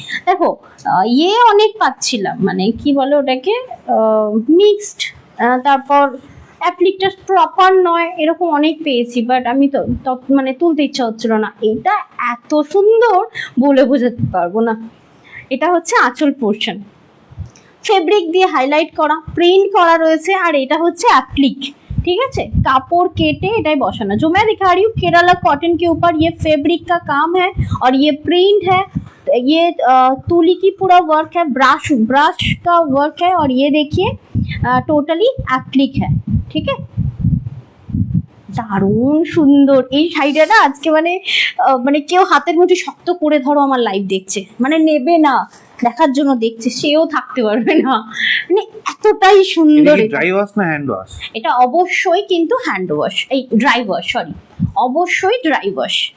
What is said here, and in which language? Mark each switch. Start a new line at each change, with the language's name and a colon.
Bangla: দেখো, অনেক পাচ্ছিলাম, মানে কি বলে ওটাকে, মিক্সড, তারপর অ্যাপ্লিকটা প্রপার নয়, এরকম অনেক পেয়েছি, বাট আমি তো মানে তুলতে ইচ্ছা হচ্ছিল না। এটা এত সুন্দর বলে বোঝাতে পারবো না। এটা হচ্ছে আঁচল পোর্শন, ফেব্রিক দিয়ে হাইলাইট করা, প্রিন্ট করা রয়েছে, আর এটা হচ্ছে অ্যাপ্লিক,
Hindi: ठीक है,
Bangla: कापड़ केटे एटाई बसाना।
Hindi: जो मैं दिखा रही हूँ केरला कॉटन के ऊपर ये फैब्रिक का काम है और ये प्रिंट है, ये तुली की पूरा वर्क है, ब्रश का वर्क है, और ये देखिए टोटली एप्लिक है, ठीक है।
Bangla: দারুণ সুন্দর এই শাড়িটা না আজকে মানে কেউ হাতের মুঠে শক্ত করে ধরো আমার লাইভ দেখছে, মানে নেবে না দেখার জন্য দেখছে, সেও থাকতে পারবে না, মানে এতটাই সুন্দর। ড্রাই ওয়াশ না হ্যান্ড ওয়াশ? এটা অবশ্যই কিন্তু হ্যান্ড ওয়াশ, এই ড্রাই ওয়াশ, সরি, অবশ্যই ড্রাই ওয়াশ।